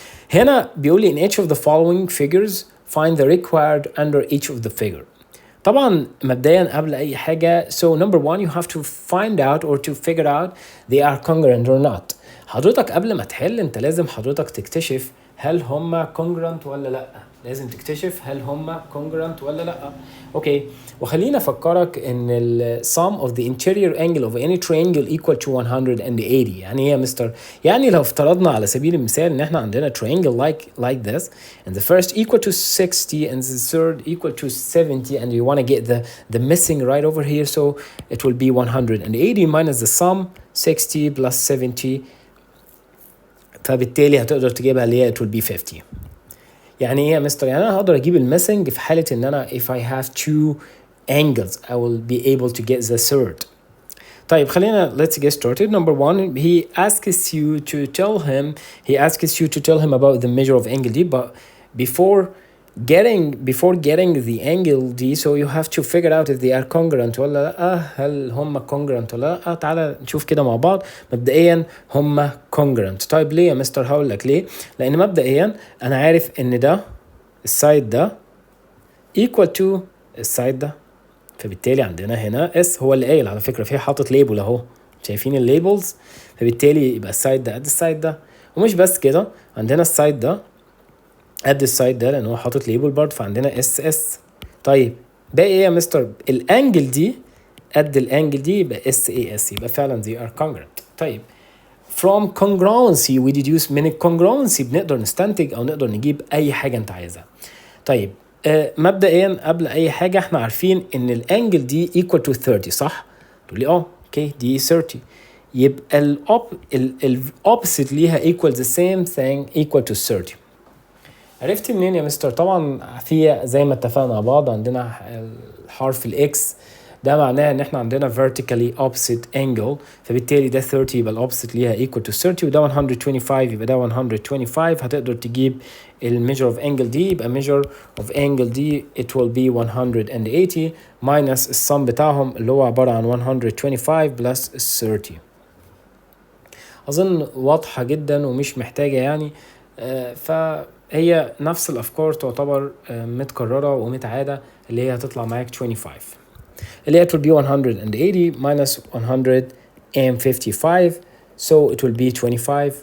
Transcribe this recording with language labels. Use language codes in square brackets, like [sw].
[ar] هنا بيقول لي [en] in each of the following figures find the required under each of the figure. [ar] طبعا مبدئيا قبل اي حاجه [en] so number one you have to find out or to figure out they are congruent or not. [ar] حضرتك قبل ما تحل انت لازم حضرتك تكتشف هل هم congruent ولا لا، لازم تكتشف هل هم congruent ولا لا. [en] okay, [ar] وخلينا افكرك ان ال [en] sum of the interior angle of any triangle equal to 180. [ar] يعني ايه يا مستر؟ يعني لو افترضنا على سبيل المثال ان احنا عندنا [en] triangle like this and the first equal to 60 and the third equal to 70 and you want to get the missing right over here, so it will be 180 minus the sum 60 plus 70، [ar] فبالتالي هتقدر تجيبها اللي هي [en] it will be 50. [ar] يعني ايه يا مستر؟ يعني انا هقدر اجيب الميسنج في حالة ان انا [en] if I have two angles I will be able to get the third. [ar] طيب خلينا [en] let's get started. Number one, he asks you to tell him about the measure of angle D, but before getting the angle D, so you have to figure out if they are congruent [ar] ولا لا. هل هم congruent ولا لا؟ تعالى نشوف كده مع بعض. مبدئيا هم congruent. طيب ليه يا مستر؟ هقول لك ليه. لان مبدئيا انا عارف ان ده السايد ده equal to السايد ده، فبالتالي عندنا هنا اس هو اللي قايل على فكره، فيه حاطط ليبل اهو، شايفين الليبلز؟ فبالتالي يبقى السايد ده قد السايد ده. ومش بس كده، عندنا السايد ده قد السايد ده لان هو حاطط ليبل برضه، فعندنا اس. طيب باقي ايه يا مستر؟ الانجل دي قد الانجل دي، يبقى اس، يبقى فعلا [en] they are congruent. [ar] طيب [en] from congruency we deduce. [ar] من الcongruency بنقدر نستنتج أو نقدر نجيب أي حاجة أنت عايزها. طيب مبدئيا قبل أي حاجة احنا عارفين إن الانجل دي equal to 30 صح؟ تقول لي اوكي دي 30 يبقى ال opposite ليها equal the same thing equal to 30. عرفت منين يا مستر؟ طبعا في زي ما اتفقنا مع بعض عندنا الحرف الاكس ده معناه ان احنا عندنا vertically opposite angle، فبالتالي ده 30 يبقى الopposite ليها equal to 30 وده 125 يبقى ده 125. هتقدر تجيب measure of angle دي، يبقى measure of angle دي it will be 180 minus السم بتاعهم اللي هو عبارة عن 125 plus 30. أظن واضحة جدا ومش محتاجة يعني فهي نفس الأفكار تعتبر متكررة ومتعادة اللي هي هتطلع معاك 25 اللي هي [en] it will be 180 minus 155 so it will be 25.